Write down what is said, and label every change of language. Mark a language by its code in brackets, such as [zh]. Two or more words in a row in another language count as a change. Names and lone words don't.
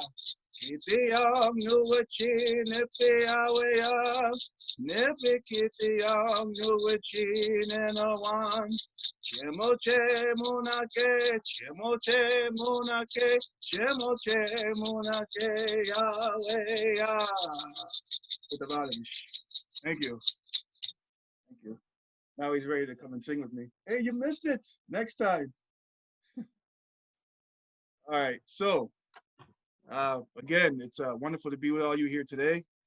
[en] Kitiyam nuwichi nipi Yahweh, nipi kitiyam nuwichi nenawan. Chemoche munake, chemoche munake, chemoche munake, Yahweh, Yah. With the bottom. Thank you. Thank you. Now he's ready to come and sing with me. Hey, you missed it. Next time. All right. So, again, it's wonderful to be with all you here today.